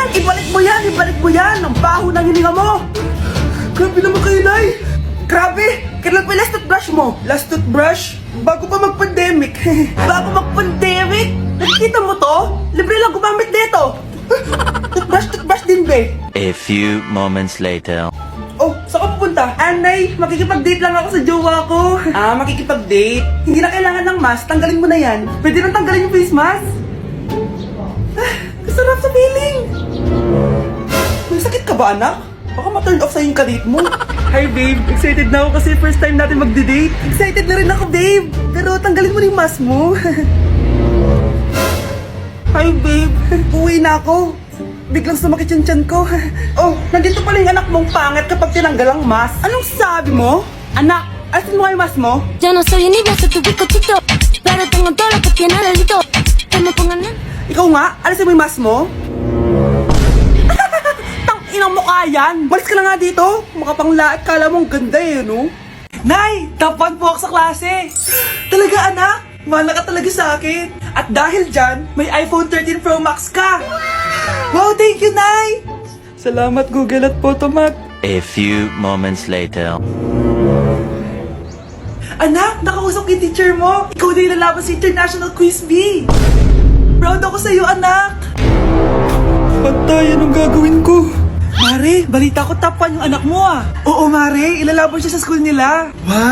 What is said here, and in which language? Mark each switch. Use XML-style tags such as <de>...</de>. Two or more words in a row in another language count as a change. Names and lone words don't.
<tl>Ibalik mo yan. Ang baho ng hininga mo. Grabe naman kayo, Nay. Grabe. Kailan pa yung</tl> <en>last toothbrush</en> <tl>mo?</tl> <en>Last toothbrush?</en> <tl>Bago pa mag-pandemic. Bago mag-pandemic? Nakikita mo to? Libre lang gumamit dito. Toothbrush din, be.</tl> <en>A few moments later.</en> <tl>Saan ka pupunta? Nay, makikipag-date lang ako sa jowa ko. Makikipag-date? Hindi na kailangan ng mask. Tanggalin mo na yan. Pwede nang tanggalin yung face mask? Sarap sa feeling! May sakit ka ba, anak? Baka ma-turn off sa'yo yung kalit mo. Hi, babe. Excited na ako kasi</tl> <en>first time</en> <tl>natin mag-date. Excited na rin ako, babe. Pero tanggalin mo na yung mask mo. Hi, babe. Uwi na ako. Biglang sumakit yung tiyan ko. Nandito pala yung anak mong pangit kapag tinanggal ang mask. Anong sabi mo? Anak, alisin mo yung mask mo?</tl> <es>Yo no soy un niño, soy tu bizcochito, pero tengo todo lo que tiene delito. Que me pongan en...</es> <tl>Ikaw nga, alisin mo yung mask mo? Tang-inang mukha yan! Malis ka na nga dito! Makapanglaat, kala mong ganda no? Nay! Top 1 po ako sa klase! Talaga, anak? Mahal ka talaga sa akin. At dahil dyan, may iPhone 13 Pro Max ka!</tl> <en>Wow, thank you,</en> <tl>Nay! Salamat, Google at Photomac.</tl> <en>A few moments later.</en> <tl>Anak, nakausap yung teacher mo. Ikaw na yung lalaban sa International Quiz Bee. Proud ako sa'yo, anak. Patay, anong gagawin ko? Mare, balita ko top 1 yung anak mo Oo, Mare, ilalaban siya sa school nila.</tl>